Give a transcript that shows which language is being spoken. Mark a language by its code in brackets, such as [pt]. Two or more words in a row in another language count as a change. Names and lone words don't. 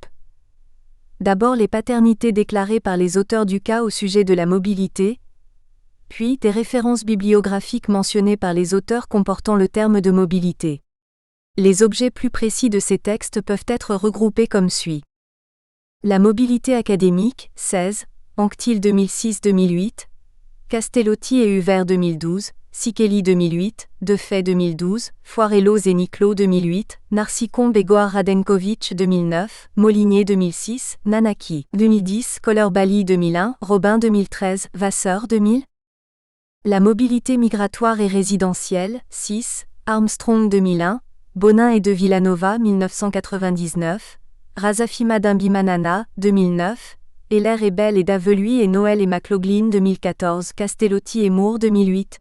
[fr] D'abord les paternités déclarées par les auteurs du cas au sujet de la mobilité, puis des références bibliographiques mentionnées par les auteurs comportant le terme de mobilité. Les objets plus précis de ces textes peuvent être regroupés comme suit. La mobilité académique, 16, Anctil 2006-2008, Castellotti et Huvert 2012, Sikeli 2008, Defay 2012, Foirellos et Niclot 2008, Narsicombe et Goar Radenkovic 2009, Molinier 2006, Nanaki 2010, Coulibaly 2001, Robin 2013, Vasseur 2000. La mobilité migratoire et résidentielle, 6, Armstrong 2001, Bonin et de Villanova 1999, Razafima Dimbimanana 2009, Heller et Bell et Daveluy et Noël et McLaughlin 2014, Castellotti et Moore 2008.